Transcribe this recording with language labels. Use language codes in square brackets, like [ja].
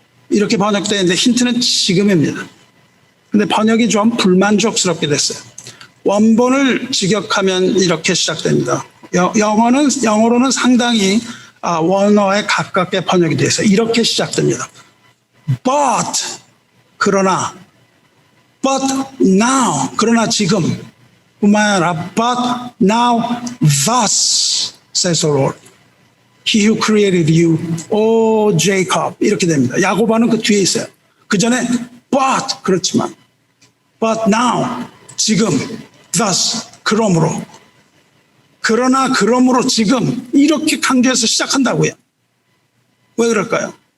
[ko] 이렇게 번역되어 있는데 힌트는 지금입니다. 근데 번역이 좀 불만족스럽게 됐어요. 원본을 직역하면 이렇게 시작됩니다. 영어로는 상당히 원어에 가깝게 번역이 되어 있어요. 이렇게 시작됩니다. [en] But, [ko] 그러나, [en] but now, [ko] 그러나 지금, 뿐만 아니라 [en] but now thus says the Lord. He who created you, O Jacob. [ko] 이렇게 됩니다. 야고보는 그 뒤에 있어요. 그 전에 but, 그렇지만 but now, 지금, thus, 그러므로, 그러나 그러므로 지금 이렇게 강조해서 시작한다고요. 왜 그럴까요?